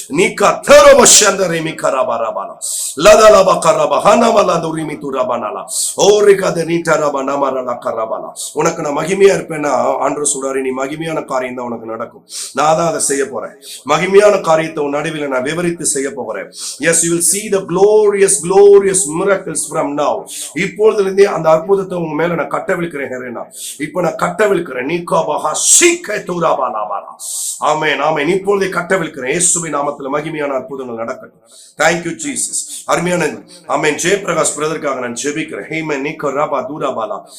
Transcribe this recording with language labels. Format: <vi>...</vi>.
<ta>நீக்கா தரோப சந்தரேமி கராபாராபாலா லதலபா கராபா ஹனமலா துரிமி துரபானாலா ஓரிகத நீட்டரபா நமரலா கராபாலா. உனக்கு நான் மகிமையா இருப்பேன்னா ஆண்டவர் சொல்றாரு, நீ மகிமையான காரியம் தான் உனக்கு நடக்கும். நான் தான் அதை செய்ய போறேன். மகிமையான காரியத்தை உன் நடுவில் நான் விவரித்து செய்ய போகிறேன்.</ta> <en>Yes, you will see the glorious miracles from now.</en> <ta>இப்பொழுதிலிருந்தே அந்த அற்புதத்தை உங்க மேல நான் கட்டவிழ்க்கிறேன். இப்ப நான் கட்டவிழ்க்கிறேன். நீகாபஹா ஷீகை துராபாலாபாலா. ஆமென், ஆமென். இப்பொழுதே கட்டவிழ்க்கிறேன். இயேசுவின் நாமத்தில் மகிமையான அற்புதங்கள் நடக்கட்டும்.</ta> <en>Thank you Jesus.</en> <ta>அருமையான ஆமென் ஜெயபிரகாஷ் பிரதருக்காக நான் ஜெபிக்கிறேன். ஹேமன் நீகராபா துராபாலா.</ta>